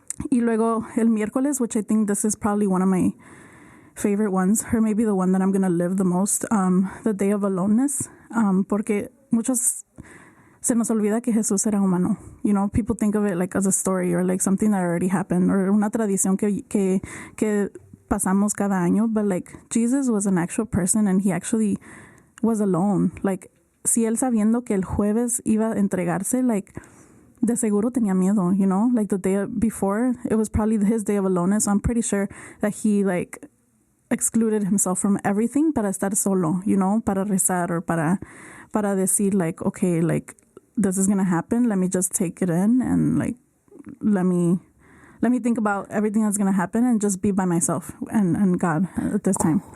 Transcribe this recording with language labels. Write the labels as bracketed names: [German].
[Spanish] Y luego el miércoles, [English] which I think this is probably one of my favorite ones, or maybe the one that I'm going to live the most, the day of aloneness, [Spanish] porque muchos se nos olvida que Jesús era humano. [English] You know, people think of it like as a story or like something that already happened, or [Spanish] una tradición que pasamos cada año, [English] but like Jesus was an actual person and he actually was alone. [Spanish] Like, si él sabiendo que el jueves iba a entregarse, like, de seguro tenía miedo, you know? [English] Like the day before, it was probably his day of aloneness. So I'm pretty sure that he like excluded himself from everything [Spanish] para estar solo, [English] you know? [Spanish] Para rezar [English] or [Spanish] para decir [English] like, okay, like, this is gonna happen. Let me just take it in and like, let me think about everything that's going to happen and just be by myself and God at this time.